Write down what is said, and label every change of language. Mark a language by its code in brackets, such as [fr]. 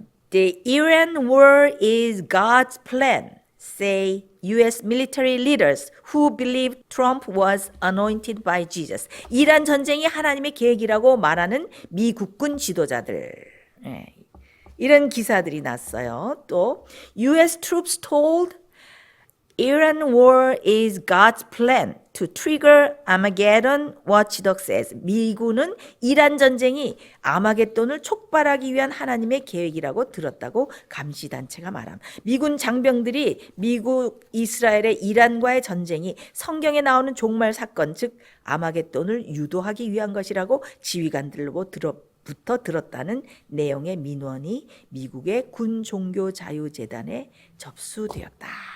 [en] The Iran war is God's plan, say U.S. military leaders who believe Trump was anointed by Jesus. [ko] 이란 전쟁이 하나님의 계획이라고 말하는 미 국군 지도자들. 예, 이런 기사들이 났어요. [en] 또 U.S. troops told Iran war is God's plan to trigger Armageddon, Watchdog says. [ko] 미군은 이란 전쟁이 아마겟돈을 촉발하기 위한 하나님의 계획이라고 들었다고 감시단체가 말함. 미군 장병들이 미국, 이스라엘의 이란과의 전쟁이 성경에 나오는 종말 사건, 즉 아마겟돈을 유도하기 위한 것이라고 지휘관들로부터 들었다는 내용의 민원이 미국의 군 종교 자유재단에 접수되었다.